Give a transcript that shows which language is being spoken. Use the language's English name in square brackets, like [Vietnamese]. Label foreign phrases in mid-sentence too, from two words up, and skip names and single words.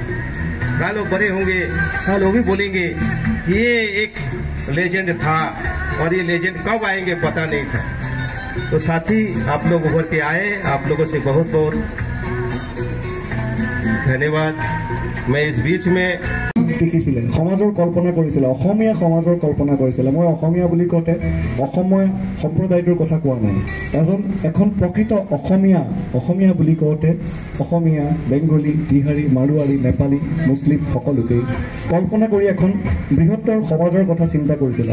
[Hindi] कल वो बड़े होंगे, कल वो भी बोलेंगे ये एक लेजेंड था और ये लेजेंड कब आएंगे पता नहीं था। तो साथी आप लोग उभर के आए, आप लोगों से बहुत बहुत धन्यवाद। मैं इस बीच में [Assamese] দেখিছিলে সমাজৰ কল্পনা কৰিছিলে, অসমীয়া সমাজৰ কল্পনা কৰিছিলে। মই অসমীয়া বুলি কওঁতে অসমীয়া সম্প্ৰদায়টোৰ কথা কোৱা নাই, কাৰণ এখন প্ৰকৃত অসমীয়া বুলি কওঁতে অসমীয়া, বেংগলী, বিহাৰী, মাৰোৱাৰী, নেপালী, মুছলিম সকলোকেই কল্পনা কৰি এখন বৃহত্তৰ সমাজৰ কথা চিন্তা কৰিছিলে।